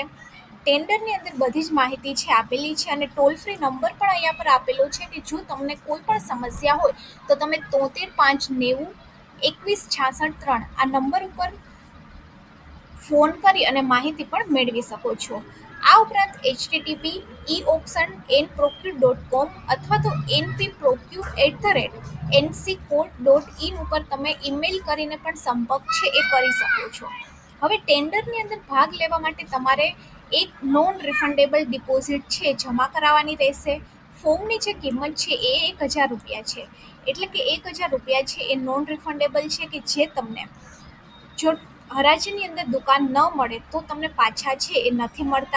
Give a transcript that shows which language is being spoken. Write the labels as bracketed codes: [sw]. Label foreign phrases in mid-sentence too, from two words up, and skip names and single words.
[gu] ટેન્ડરની અંદર બધી જ માહિતી છે આપેલી છે અને [en] toll free number [gu] પણ અહીંયા પર આપેલો છે કે જો તમને કોઈ પણ સમસ્યા હોય તો તમે 73 590 21 66 3 આ નંબર ઉપર ફોન કરી અને માહિતી પણ મેળવી શકો છો. આ ઉપરાંત http://eauction.procure.com અથવા તો npprocure@nccourt.in ઉપર તમે ઈમેલ કરીને પણ સંપર્ક છે એ કરી શકો છો. હવે ટેન્ડરની અંદર ભાગ લેવા માટે તમારે એક [en] non refundable deposit [gu] છે જમા કરાવવાની રહેશે. ફોર્મની જે કિંમત છે એ ₹1000 છે, એટલે કે ₹1000 છે એ [en] non refundable [gu] છે કે જે તમને જો હરાજીની અંદર દુકાન ન મળે તો તમને પાછા છે એ નથી મળતા.